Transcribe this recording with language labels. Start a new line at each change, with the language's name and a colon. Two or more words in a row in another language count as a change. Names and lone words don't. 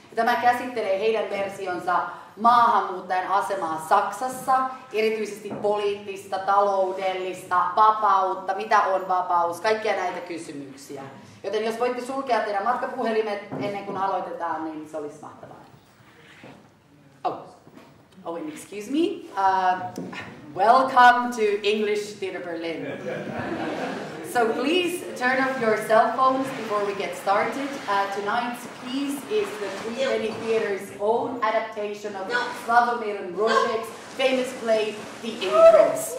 Finnish: Ja tämä käsittelee heidän versionsa maahanmuuttajan asemaa Saksassa, erityisesti poliittista, taloudellista, vapautta, mitä on vapaus, kaikkia näitä kysymyksiä. Joten jos voitte sulkea teidän matkapuhelimet ennen kuin aloitetaan, niin se olisi mahtavaa.
English: Oh, and excuse me. Welcome to English Theatre Berlin. So please turn off your cell phones before we get started. Tonight's piece is the Three Theatre's own adaptation of Slavomir Rozek's famous play, The Immigrants.